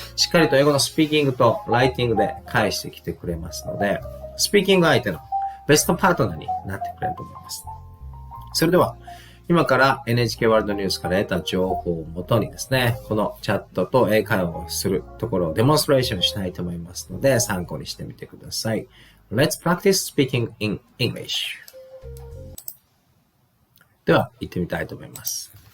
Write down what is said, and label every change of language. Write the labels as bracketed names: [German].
[Japanese] しっかりと英語のスピーキングとライティングで返してきてくれますので、スピーキング相手のベストパートナーになってくれると思います。それでは、今から NHK ワールドニュースから得た情報をもとにですね、このチャットと英会話をするところをデモンストレーションしたいと思いますので、参考にしてみてください。 [English] Let's practice speaking in English. [Japanese] では、行ってみたいと思います。